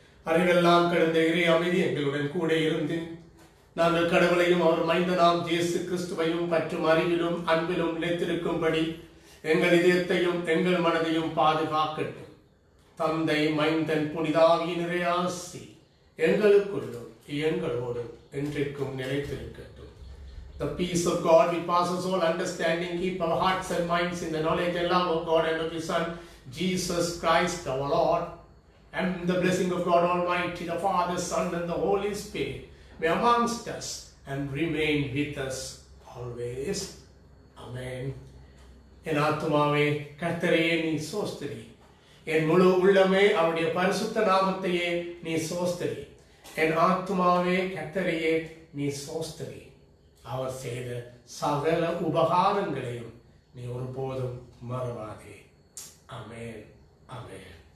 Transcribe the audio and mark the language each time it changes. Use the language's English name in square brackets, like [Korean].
[Tamil] அறிவெல்லாம் கடந்த இறை அமைதி எங்களுடன் கூட இருந்து நாங்கள் கடவுளையும் அவர் மைந்தனாம் இயேசு கிறிஸ்துவையும் பற்றும் அறிவிலும் அன்பிலும் நிலைத்திருக்கும்படி எங்கள் இதயத்தையும் எங்கள் மனதையும் பாதுகாக்கட்டும். தந்தை, மைந்தன், புனிதாவியினரே ஆசி எங்களுக்குள்ளும் எங்களோடும் என்றைக்கும் நிலைத்திருக்கட்டும். [English] The peace of God which passes all understanding, keep our hearts and minds in the knowledge and love of God and of His Son, Jesus Christ our Lord, and the blessing of God Almighty, the Father, Son, and the Holy Spirit be amongst us and remain with us always. Amen. [Tamil] என் ஆத்துமாவே கர்த்தரையே நீ சோஸ்திரி, என் முழு உள்ளமே அவருடைய பரிசுத்த நாமத்தையே நீ சோஸ்திரி. என் ஆத்துமாவே கர்த்தரையே நீ சோஸ்திரி. அவர் செய்த சகல உபகாரங்களையும் நீ ஒருபோதும் மறவாதே. ஆமென். ஆமென்.